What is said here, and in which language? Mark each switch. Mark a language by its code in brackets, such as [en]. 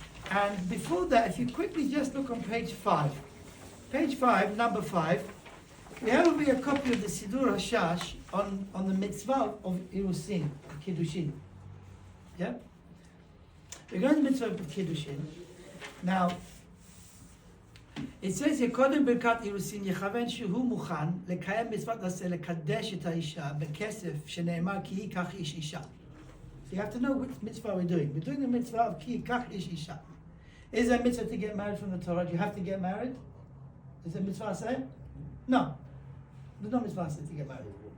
[en] And before that, if you quickly just look on page 5. Page 5, number 5. We have over here a copy of the Sidur HaShash on the mitzvah of Irusin, Kiddushin. Yeah? We're going to the mitzvah of Kiddushin. [he] Now, it says here, קודם ברכת אירוסין יכוון שהוא מוכן לקיים מצוות עשה לקדש את האישה בכסף שנאמר כי ייקח איש אישה. [en] So you have to know which mitzvah we're doing. We're doing the mitzvah of כי ייקח איש אישה. Is there a mitzvah to get married from the Torah? Do you have to get married? Is there a mitzvah say? No. There's no mitzvah say to get married.